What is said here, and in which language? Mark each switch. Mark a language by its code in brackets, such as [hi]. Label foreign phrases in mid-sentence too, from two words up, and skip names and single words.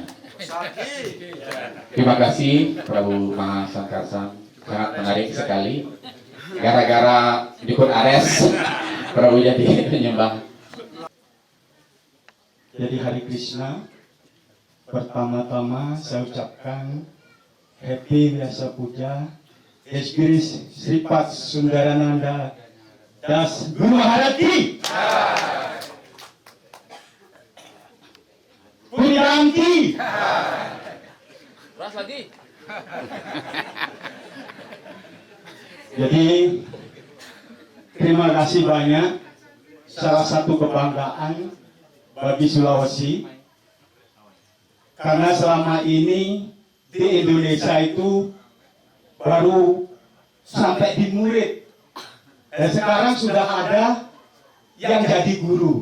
[id] Terima kasih Prabu Mahasangkarsan, sangat menarik sekali. Gara-gara dikut Ares, Prabu jadi penyembah. Jadi Hare Krishna, pertama-tama saya ucapkan Happy Vyasa Puja Esgiris Sripat Sundarananda Das Guru Maharati Punyanti. Keras lagi. Jadi terima kasih banyak. Salah satu kebanggaan bagi Sulawesi, karena selama ini di Indonesia itu baru sampai di murid, dan sekarang sudah ada yang jadi guru.